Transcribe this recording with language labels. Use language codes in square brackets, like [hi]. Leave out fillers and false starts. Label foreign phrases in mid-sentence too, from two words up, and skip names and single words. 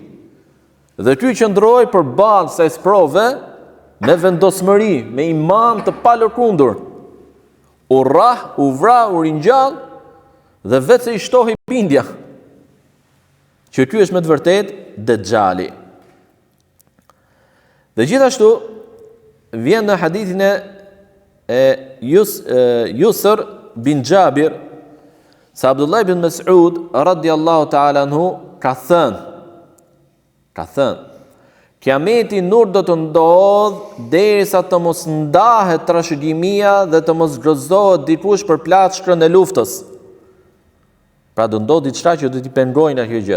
[sq] Dhe ky qëndroi përballë kësaj sprove me vendosmëri, me iman të palëkundur. U rrah, u vra, u ringjall dhe vetë se i shtohi bindja që ky është me të vërtetë Dejjali. Dhe gjithashtu vjen në hadithin e Yusr bin Jabir se Abdullah ibn Mas'ud [ar] رضي الله تعالى عنه [sq] ka thënë Kiameti nur do të ndodh derisa të mos ndahet trashëgimia dhe të mos gëzohet dikush për plaçkën e luftës. Pra do ndodh diçka që do t'i pengojnë kjo gjë.